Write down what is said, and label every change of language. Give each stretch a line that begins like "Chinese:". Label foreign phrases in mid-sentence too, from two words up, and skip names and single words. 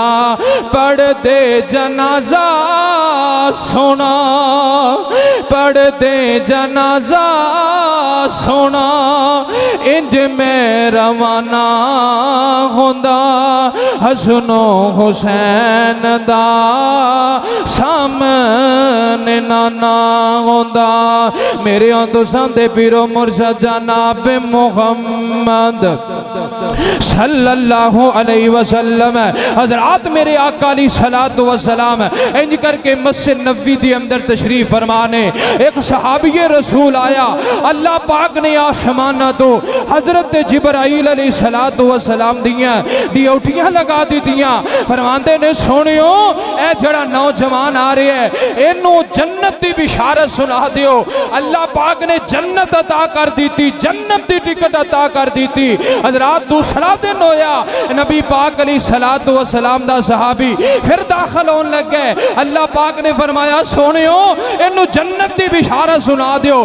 Punjabi: پڑھ دے جنازہ سوہنا، پڑھ دے جنازہ سوہنا، انج میں روانہ ہوندا، حسنو حسین دا سامنے نانا ہوندا. میرے تساں دے پیر و مرشد جناب محمد
Arabic: صلى الله عليه وسلم.
Punjabi: حضرات میرے آقا
Arabic: عليه الصلاة والسلام
Punjabi: انج کر کے مسجد نبوی کے اندر تشریف فرما نے اک صحابی رسول آیا، اللہ پاک نے اسماناں توں حضرت جبرائیل
Arabic: عليه الصلاة والسلام
Punjabi: دیاں ڈیوٹیاں لگا دتیاں. فرماندے نے سوہنیو اے جیہڑا نوجوان آ رہا ہے اینوں جنت کی بشارت سنا دیو. اللہ پاک نے جنت عطا کر دی تھی، جنت کی ٹکٹ عطا کر دی تھی. حضرات دوسرا دن ہویا، نبی پاک
Arabic: عليه الصلاة والسلام
Punjabi: دا صحابی فیر داخل ہونے لگ گئے. اللہ پاک نے فرمایا سوہنیو اینوں جنت کی بشارت سنا دیو.